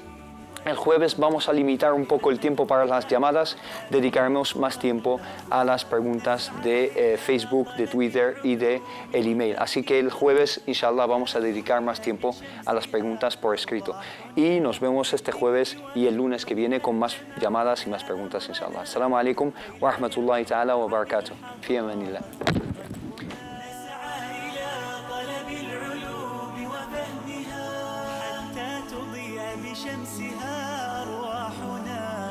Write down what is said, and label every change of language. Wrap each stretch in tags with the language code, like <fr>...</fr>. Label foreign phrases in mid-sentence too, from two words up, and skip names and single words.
<es>El jueves vamos a limitar un poco el tiempo para las llamadas, dedicaremos más tiempo a las preguntas de Facebook, de Twitter y de el email. Así que el jueves,</es> <ar>إن شاء الله,</ar> <es>vamos a dedicar más tiempo a las preguntas por escrito. Y nos vemos este jueves y el lunes que viene con más llamadas y más preguntas,</es> <ar>إن شاء الله. السلام عليكم ورحمة الله تعالى وبركاته. في أمان الله. شمسها أرواحنا</ar>